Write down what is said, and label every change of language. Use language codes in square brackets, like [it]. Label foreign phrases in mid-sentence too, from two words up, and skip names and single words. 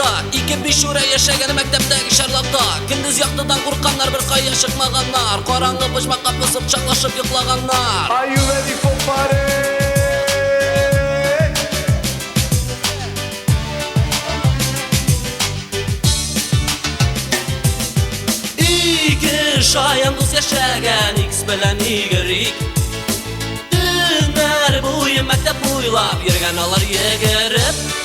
[tt] 2-5 юрә яшәгән мәктәптәге шарлакта. Көндез яктыдан куркканнар, бер кая чыкмаганнар. Караңгы почмакка пысып чаклашып йоклаганнар. [en] Are you ready for party? [tt] Ике шаян дус яшәгән, икс белән игерик. Төннәр буе мәктәп буйлап йөргән алар йөгереп.